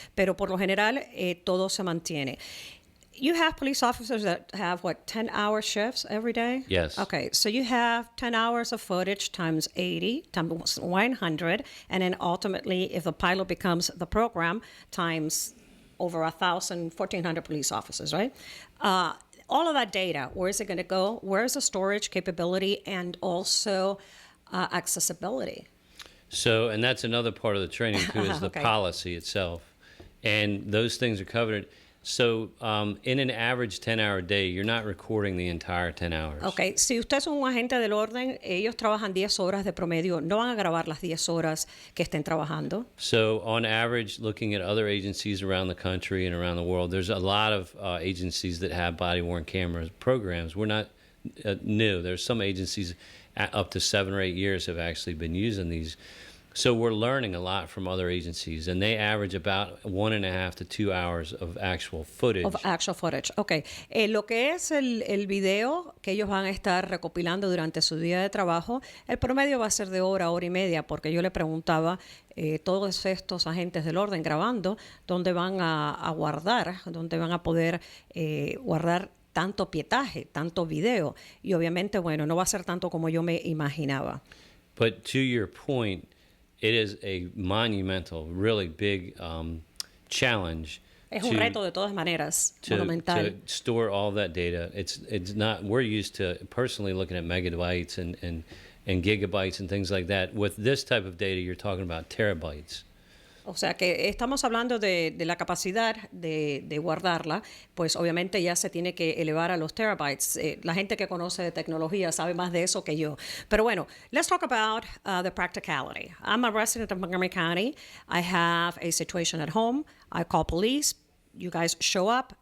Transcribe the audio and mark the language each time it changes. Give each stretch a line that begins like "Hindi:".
Spanish: Pero por lo general todo se mantiene.
English: You have police officers that have, 10-hour shifts every day? Yes. Okay, so you have 10 hours of footage times 80, times 100, and then ultimately, if the pilot becomes the program, times over 1,000, 1,400 police officers, right? All of that data, where is it going to go? Where is the storage capability and also accessibility? So, and that's another part of the training too, is the Okay. policy itself. And those things are covered. So, in an average 10-hour day, you're not recording the entire 10 hours.
Spanish: Ok, si usted es un agente del orden, ellos trabajan 10 horas de promedio, no van a grabar las 10 horas que estén trabajando.
English: So, on average, looking at other agencies around the country and around the world, there's a lot of agencies that have body-worn cameras programs. We're not new. There's some agencies up to 7 or 8 years have actually been using these. So we're learning a lot from other agencies, and they average about 1.5 to 2 hours of actual footage. Of actual footage. Ok.
Spanish: Lo que es el video que ellos van a estar recopilando durante su día de trabajo, el promedio va a ser de hora y media, porque yo le preguntaba todos estos agentes del orden grabando, dónde van a guardar, dónde van a poder guardar tanto pietaje, tanto video. Y obviamente, bueno, no va a ser tanto como yo me imaginaba.
English: But to your point, it is a monumental, really big challenge.
Spanish: Es un reto de todas maneras,
English: to
Spanish: monumental.
English: store all that data. It's not. We're used to personally looking at megabytes and gigabytes and things like that. With this type of data, you're talking about terabytes.
Spanish: O sea que estamos hablando de la capacidad de guardarla, pues obviamente ya se tiene que elevar a los terabytes. La gente que conoce de tecnología sabe más de eso que yo. Pero bueno,
English: let's talk about the practicality. I'm a resident of Montgomery County. I have a situation at home. I call police. You guys show up.